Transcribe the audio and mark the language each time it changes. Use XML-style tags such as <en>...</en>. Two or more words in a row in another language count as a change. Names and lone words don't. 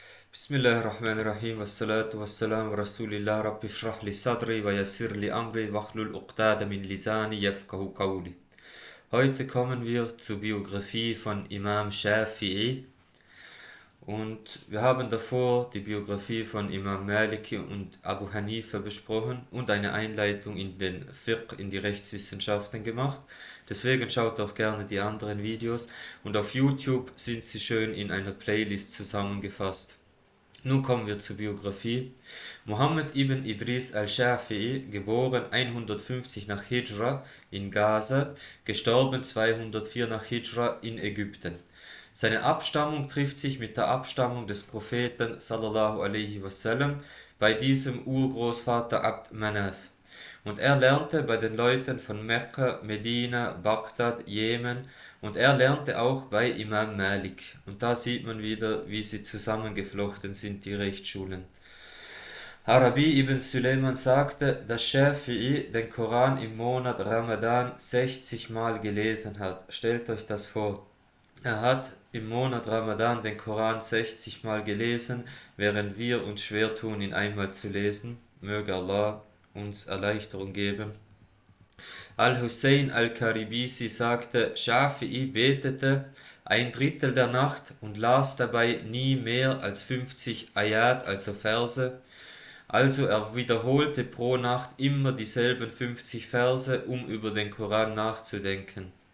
<ar>بسم الله الرحمن الرحيم، والصلاة والسلام رسول الله، رب اشرح لي صدري ويسر لي أمري واحلل عقدة من لساني يفقهوا قولي.</ar> <de>Heute kommen wir zur Biografie von Imam Shafi'i und wir haben davor die Biografie von Imam Maliki und Abu Hanifa besprochen und eine Einleitung in den Fiqh, in die Rechtswissenschaften gemacht. Deswegen schaut auch gerne die anderen Videos und auf YouTube sind sie schön in einer Playlist zusammengefasst. Nun kommen wir zur Biografie. Muhammad ibn Idris al-Shafi'i, geboren 150 nach Hijra in Gaza, gestorben 204 nach Hijra in Ägypten. Seine Abstammung trifft sich mit der Abstammung des Propheten</de> <ar>صلى الله عليه وسلم</ar> <de>bei diesem Urgroßvater Abd Manaf. Und er lernte bei den Leuten von Mekka, Medina, Bagdad, Jemen und er lernte auch bei Imam Malik. Und da sieht man wieder, wie sie zusammengeflochten sind, die Rechtsschulen. Arabi ibn Suleiman sagte, dass Shafi'i den Koran im Monat Ramadan 60 Mal gelesen hat. Stellt euch das vor. Er hat im Monat Ramadan den Koran 60 Mal gelesen, während wir uns schwer tun, ihn einmal zu lesen. Möge Allah uns Erleichterung geben. Al-Hussein al-Karibisi sagte, Shafi'i betete 1/3 der Nacht und las dabei nie mehr als 50 Ayat, also Verse. Also er wiederholte pro Nacht immer dieselben 50 Verse, um über den Koran nachzudenken.</de>